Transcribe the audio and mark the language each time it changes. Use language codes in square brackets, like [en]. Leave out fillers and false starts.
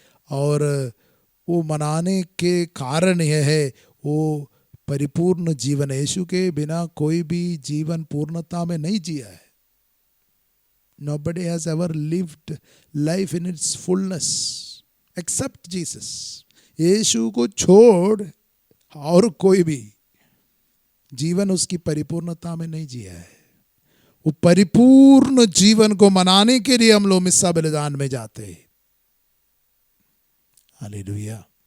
[hi] और वो मनाने के कारण यह है, वो परिपूर्ण जीवन है। यीशु के बिना कोई भी जीवन पूर्णता में नहीं जिया है। [en] Nobody has ever lived life in its fullness except Jesus. [hi] यीशु को छोड़ और कोई भी जीवन उसकी परिपूर्णता में नहीं जिया है। वो परिपूर्ण जीवन को मनाने के लिए हम लोग मिस्सा बलिदान में जाते हैं। हालेलुया।